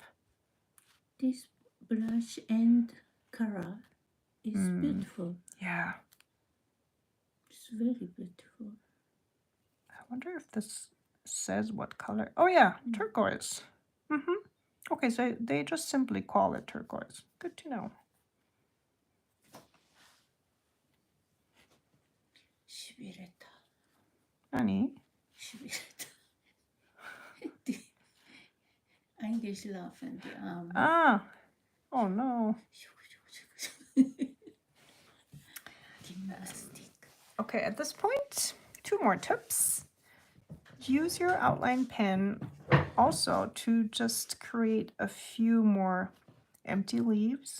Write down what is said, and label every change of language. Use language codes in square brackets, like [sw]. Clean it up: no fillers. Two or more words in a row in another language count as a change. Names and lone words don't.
[en] this brush and color is beautiful. Yeah, It's very beautiful. I wonder if this says what color. Oh yeah, turquoise. Okay, so they just simply call it turquoise. Good to know. [ja] しびれた。何? [de] しびれた。Eingeschlafen, die Arme. [en] Ah, oh no. Gymnastic. Okay, at this point, 2 more tips. Use your outline pen also to just create a few more empty leaves.